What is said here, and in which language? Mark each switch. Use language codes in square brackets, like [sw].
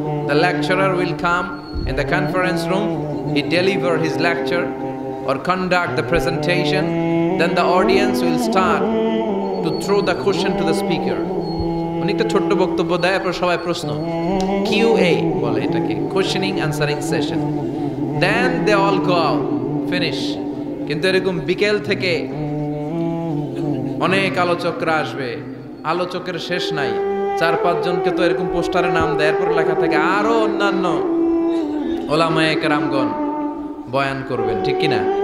[en] The lecturer will come in the conference room, he deliver his lecture or conduct the presentation, then the audience will start to throw the question to the speaker. [bn] অনেকটা ছোট্ট বক্তব্য দেয়, এরপর সবাই প্রশ্ন, QA বলে এটাকে, [en] questioning answering session. Then they all go out, finish. [bn] কিন্তু এরকম বিকেল থেকে অনেক আলোচকরা আসবে, আলোচকের শেষ নাই, 4-5 জনকে তো এরকম পোস্টারে নাম দেয়, এরপর লেখা থাকে আরো অন্যান্য ওলামায়ে কেরামগণ বয়ান করবেন, ঠিক কিনা?